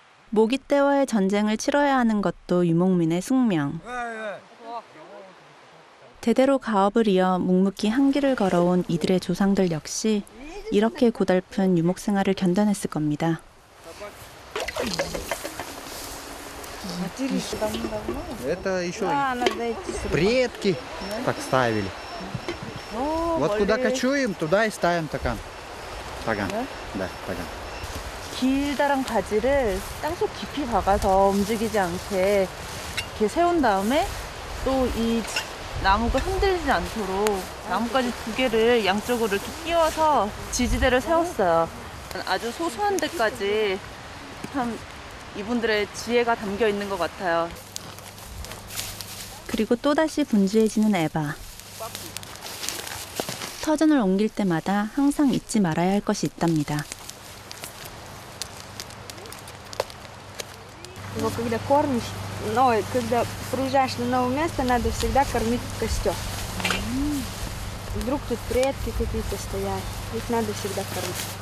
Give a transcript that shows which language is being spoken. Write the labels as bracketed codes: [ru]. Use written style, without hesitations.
[ko] 모기떼와의 전쟁을 치러야 하는 것도 유목민의 숙명. 대대로 가업을 이어 묵묵히 한길을 걸어온 이들의 조상들 역시 이렇게 고달픈 유목 생활을 견뎌냈을 겁니다. [ru] Это еще предки так ставили. Вот куда кочуем, туда и ставим таган. Таган. Да, таган. [ko] 길다란 가지를 땅속 깊이 박아서 움직이지 않게 이렇게 세운 다음에 또 이 나무가 흔들리지 않도록 나뭇가지 2개를 양쪽으로 이렇게 끼워서 지지대를 세웠어요. 아주 소소한 데까지 참 이분들의 지혜가 담겨 있는 것 같아요. 그리고 또다시 분주해지는 에바. 터전을 옮길 때마다 항상 잊지 말아야 할 것이 있답니다. [ru] Его когда кормишь, когда приезжаешь на новое место, надо всегда кормить костер. Вдруг тут предки какие-то стоят, их надо всегда кормить.